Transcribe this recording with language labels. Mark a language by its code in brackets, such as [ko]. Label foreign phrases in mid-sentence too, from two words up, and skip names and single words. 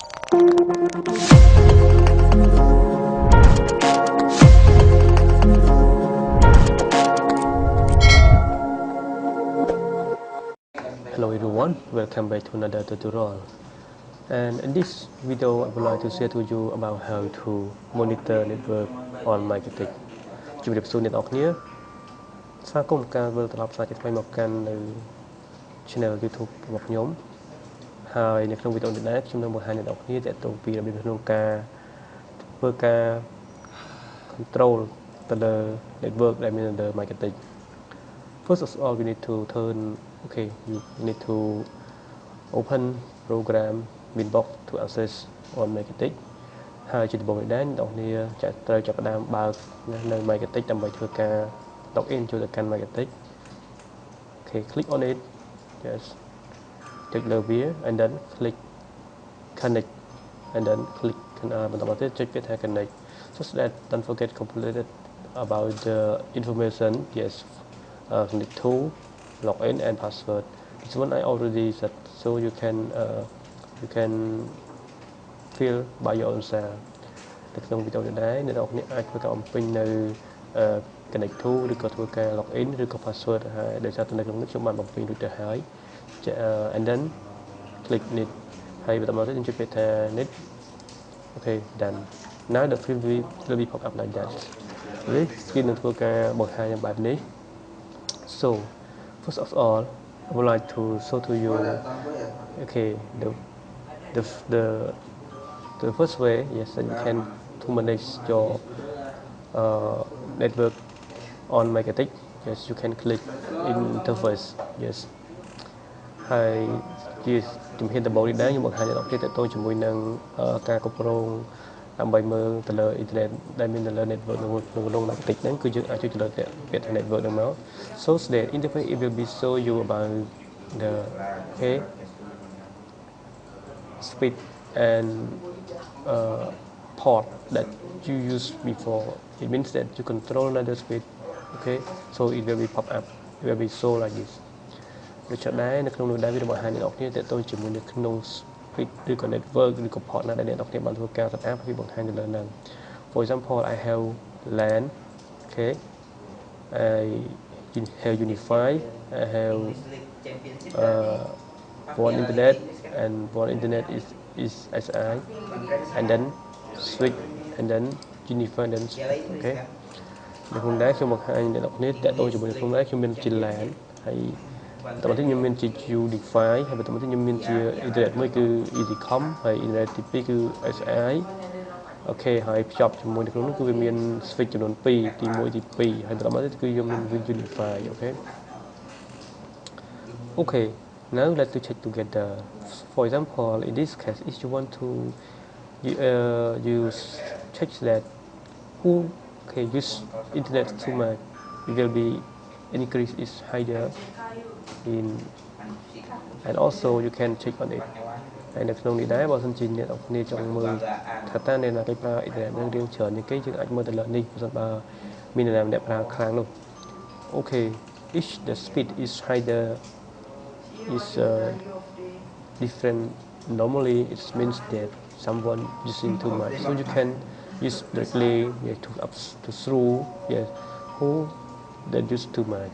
[en] Hello everyone, welcome back to another tutorial. And in this video, I would like to share to you about how to monitor network on MikroTik. [km] ជំរាបសួរអ្នកនរគ្នាស្វាគមន៍ការវិលត្រឡប់សាជាថ្មីមកកាន់នៅ channel YouTube របស់ខ្ញុំហើយនៅក្នុងវីដេអូនេះដែរខ្ញុំនឹងបង្ហាញអ្នកនរគ្នាទាក់ទងពីរបៀបក្នុងការធ្វើការ control ទៅលើ network ដែលមាននៅលើ MikroTik. [en] First of all, we need to you need to open program Winbox to access on MikroTik. [km] ហើយជាដំបូងនេះដែរអ្នកនរគ្នាត្រូវចាប់ផ្ដើមបើកនៅ MikroTik ដើម្បីធ្វើការ [en] log in [km] ចូលទៅកាន់ MikroTik. [en] Okay, click on it. Yes. Click [km] លើវា [en] and then click connect and then click [km] បន្តមកទៀតចុចពាក្យថា [en] connect. So that don't forget completed about the information. Yes. Need to log in and password. This one I already set, so you can fill by your own self. [km] នៅក្នុងវីដេអូនេះដែរអ្នកនរគ្នាអាចធ្វើការបំពេញនៅ [en] connect to [km] ឬក៏ធ្វើការ [en] log in [km] ឬក៏ password ហើយដោយសារតែនៅក្នុងនេះខ្ញុំបានបំពេញរួចទៅហើយ [en] and then click need [km] ហើយបន្តមកទៀតខ្ញុំចុចពាក្យថា need. [en] Okay, done. Now the field will be pop up like that. [km] នេះ screen នឹងធ្វើការបង្ហាញបែបនេះ [en] So first of all, I would like to show to you, okay, the first way, yes, that you can to manage your network on MikroTik. Yes, you can click in interface. Yes. [km] ហើយជាជំហានដំបូងនេះដែរខ្ញុំបង្ហាញអ្នកនរគ្នាតទៅជាមួយនឹងការគ្រប់គ្រងដើម្បីមើលទៅលើអ៊ីនធឺណិតដែលមាននៅលើ network នៅក្នុង MikroTik ហ្នឹងគឺយើងអាចចុចទៅលើពាក្យថា network ហ្នឹងមក [en] so that interface it will be show you about the speed and port that you used [km] before. [en] It means that you control another speed. Okay, so it will be pop up. It will be show like this. [km] ដូចជាដែរនៅក្នុងនោះដែរវាបង្ហាញអ្នកនរគ្នាតទៅជាមួយនៅក្នុង speed ឬក៏ network ឬក៏ port ណាដែលអ្នកនរគ្នាបានធ្វើការ [en] set up [km] វាបង្ហាញនៅលើហ្នឹង [en] For example, I have LAN. Okay, I have Unify. I have one internet and one internet is SI and then switch and then Unify and then okay. [km] នៅក្នុងដែរខ្ញុំបង្ហាញអ្នកនរគ្នាតទៅជាមួយនៅក្នុងដែរខ្ញុំមានជា LAN ហើយតទៅខ្ញុំមានជា Unify ហើយបន្តមកទៀតខ្ញុំមានជា internet មួយគឺ EasyCom ហើយ internet ទី2គឺ SI. អូខេហើយភ្ជាប់ជាមួយនៅក្នុងនោះគឺវាមាន switch ចំនួន2ទី1ទី2ហើយបន្តមកទៀតគឺខ្ញុំមាន Unify. [en] Okay, now let's check together. For example, in this case, if you want to use check that who use internet too much, it will be increase is higher in, and also you can check on it. [km] ហើយនៅក្នុងនេះដែរបើសិនជាអ្នកនរគ្នាចង់មើលថាតើអ្នកណាគេប្រើអ៊ីនធឺណិតនឹងរៀងច្រើនជាងគេយើងអាចមើលទៅលើនេះបើសិនបើមានអ្នកណាម្នាក់ប្រើខ្លាំងនោះ [en] Okay, if the speed is higher is different. Normally it means that someone using too much, so you can use directly to through who that use too much.